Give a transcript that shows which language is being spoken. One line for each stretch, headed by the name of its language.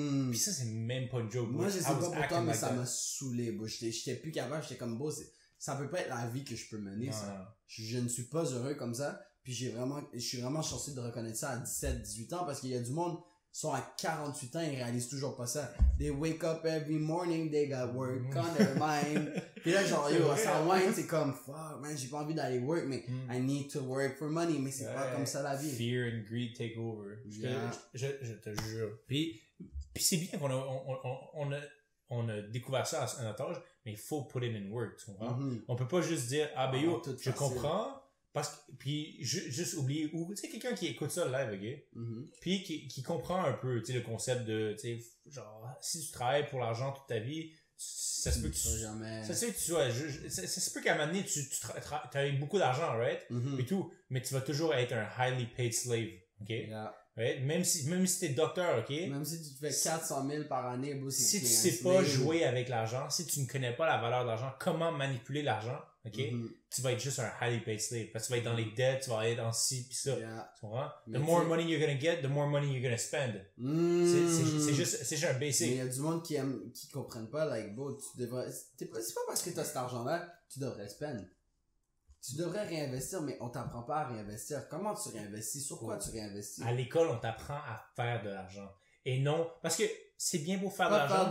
French: Puis ça, c'est même pas une joke. Moi, je sais pas pour toi, mais ça m'a saoulé, j'étais plus capable, j'étais comme, ça peut pas être la vie que je peux mener, ça. Je ne suis pas heureux comme ça. Puis je suis vraiment chanceux de reconnaître ça à 17, 18 ans parce qu'il y a du monde qui sont à 48 ans et ils réalisent toujours pas ça.
English: They wake up every morning, they got work on their mind.
French: Puis là, genre, ça whine, c'est comme, fuck, man, j'ai pas envie d'aller work, mais
English: I need to work for money,
French: mais c'est pas comme ça la vie.
English: Fear and greed take over.
French: Je te jure. Puis c'est bien qu'on a découvert ça à notre âge, mais il faut
English: put it in work,
French: tu comprends? On peut pas juste dire, je comprends. Parce que, puis, juste oublier, ou, tu sais, quelqu'un qui écoute ça live, ok? Puis, qui comprend un peu, tu sais, le concept de, tu sais, genre, si tu travailles pour l'argent toute ta vie, ça se peut que ça se peut qu'à un moment donné, tu as beaucoup d'argent, right? Et tout, mais tu vas toujours être un
English: highly paid slave,
French: ok? right? Même si t'es docteur, ok? Même si tu te fais 400 000 par année, bro, si tu sais pas jouer avec l'argent, si tu ne connais pas la valeur de l'argent, comment manipuler l'argent, ok? Tu vas être juste un
English: highly paid slave.
French: Parce que tu vas être dans les dettes, tu vas être dans ci pis ça. Tu comprends?
English: The more money you're gonna get, the more money you're gonna spend.
French: C'est juste un basic. Mais il y a du monde qui comprennent pas, like, bro, c'est pas parce que t'as cet argent-là, tu devrais spend. Tu devrais réinvestir, mais on t'apprend pas à réinvestir. Comment tu réinvestis? Sur quoi tu réinvestis? À l'école, on t'apprend à faire de l'argent. Et non, parce que c'est bien pour faire de l'argent.